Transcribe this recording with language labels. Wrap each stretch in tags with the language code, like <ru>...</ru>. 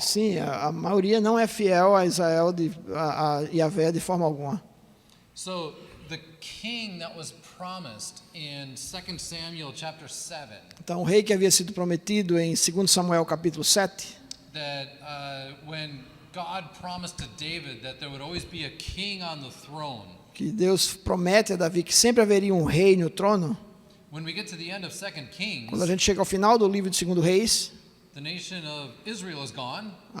<pt>Sim, a maioria não é fiel a Israel, a Yahvé de forma alguma.</pt> <en>So the king that was promised in 2 Samuel chapter 7,</en> <pt>Então o rei que havia sido prometido em 2 Samuel capítulo 7,</pt> <en>that when God promised to David that there would always be a king on the throne,</en> <pt>que Deus promete a Davi que sempre haveria um rei no trono.</pt> <en>when we get to the end of 2 Kings,</en> <pt>Quando a gente chega ao final do livro de 2 Reis,</pt> <en>the nation of Israel is gone,</en>